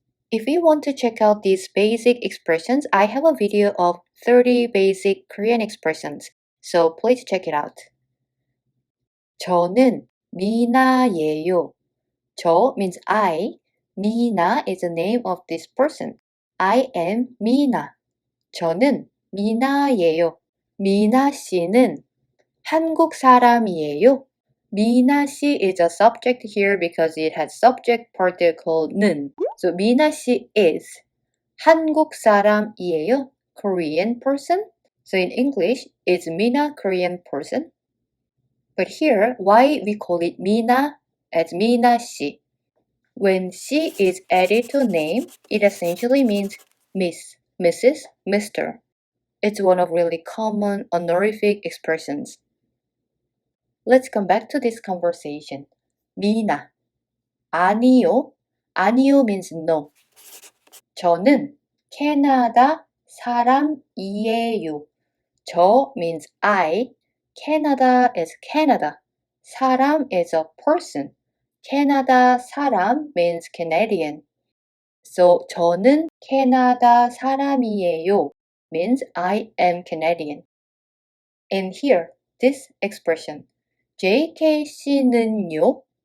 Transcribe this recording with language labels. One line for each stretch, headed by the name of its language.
English: If you want to check out these basic expressions, I have a video of 30 basic Korean expressions. So please check it out.
Korean: 저는 미나예요.
English: 저 means I. Mina is the name of this person. I am Mina.
Korean: 저는 미나예요. 미나 씨는 한국 사람이에요.
English: 미나 씨 is a subject here because it has subject particle 는.
Korean: So 미나 씨 is 한국 사람이에요.
English: Korean person. So in English, is Mina Korean person? But here, why we call it Mina as Mina 씨? When she is added to a name, it essentially means Miss, Mrs., Mr. It's one of really common honorific expressions. Let's come back to this conversation.
Korean: 미나. 아니요.
English: 아니요 means no.
Korean: 저는 캐나다 사람이에요.
English: 저 means I. Canada is Canada. 사람 is a person. 캐나다 사람 means Canadian. So
Korean: 저는 캐나다 사람이에요
English: means I am Canadian. And here, this expression,
Korean: JK 씨는요?